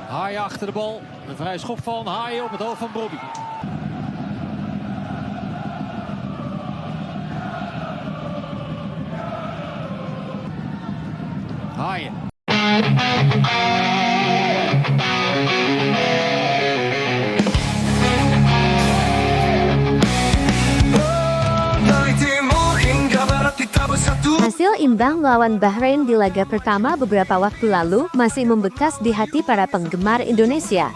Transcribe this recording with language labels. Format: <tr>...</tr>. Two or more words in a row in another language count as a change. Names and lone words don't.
<nl>Haaien achter de bal. Een vrije schop van Haaien op het hoofd van Bobby. Haaien.</nl> <id>Hasil imbang melawan Bahrain di laga pertama beberapa waktu lalu masih membekas di hati para penggemar Indonesia.</id>